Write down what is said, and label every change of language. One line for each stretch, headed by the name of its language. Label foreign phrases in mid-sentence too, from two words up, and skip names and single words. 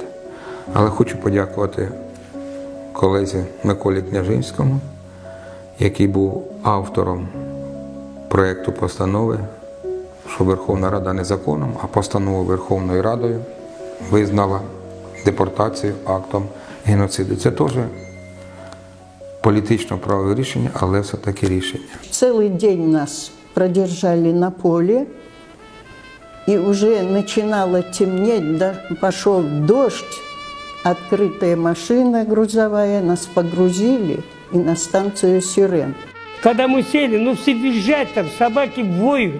Ukrainian: Але хочу подякувати колезі Миколі Княжинському, який був автором проєкту постанови, що Верховна Рада не законом, а постановою Верховною Радою визнала депортацію актом геноциду. Це теж політично-правове рішення, але все-таки рішення.
Russian: Целый день нас продержали на поле, и уже начинало темнеть, пошел дождь, открытая машина грузовая, нас погрузили и на станцию Сирен. Когда мы сели, все визжат, там собаки воют.